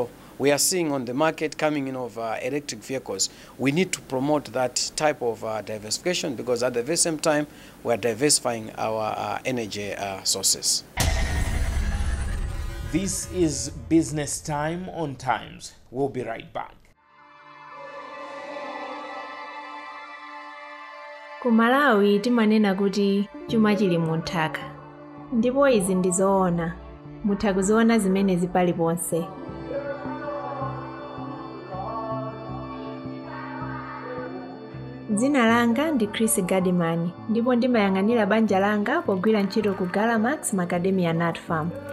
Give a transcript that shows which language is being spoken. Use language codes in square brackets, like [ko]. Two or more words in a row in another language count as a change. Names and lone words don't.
[en] So we are seeing on the market coming in of electric vehicles. We need to promote that type of diversification, because at the very same time we are diversifying our energy sources. This is Business Time on Times. We'll be right back. [ny] Ku Malawi timanena kuti chuma chili mu nthaka, ndipo izi ndi zoona. Mutha kuziona zimenezi paliponse. Dzina langa ndi Chris Gadimani, ndipo ndimayang'anira banja langa pogwira ntchito ku Galamax Macadamia Nut Farm.